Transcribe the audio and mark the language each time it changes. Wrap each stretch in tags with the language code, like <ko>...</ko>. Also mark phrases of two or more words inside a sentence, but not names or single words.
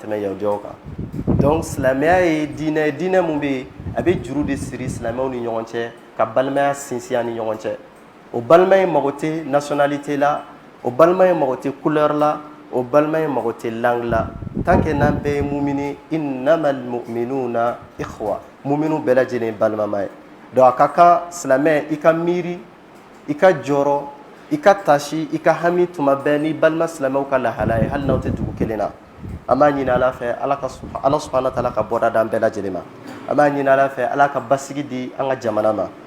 <bm>tɛmɛ yahudiyaw kan donc silamɛya ye diinɛ ye diinɛ mun bɛ yen a bɛ juru de siri silamɛw ni ɲɔgɔn cɛ ka balimaya sinsin ni ɲɔgɔn cɛ o balima in mago tɛ nationalité la o balima in mago tɛ couleur la o balima in mago tɛ langue la</bm> <fr>tant que</fr> <bm>n'an bɛɛ ye mumini</bm> <ar>إنما المؤمنون إخوة</ar> <bm>muminu bɛɛ lajɛlen ye balimama ye donc a ka kan silamɛ i ka miiri i ka jɔrɔ i ka tasi i ka hami tuma bɛɛ ni balima silamɛw ka lahala ye hali n'aw tɛ dugu kelen na an b'a ɲini ala fɛ ala</bm> <ar>سبحانه وتعالى</ar> <bm>ka bɔda d'an bɛɛ lajɛlen ma an b'a ɲini ala fɛ ala ka basigi di an ka jamana ma</bm>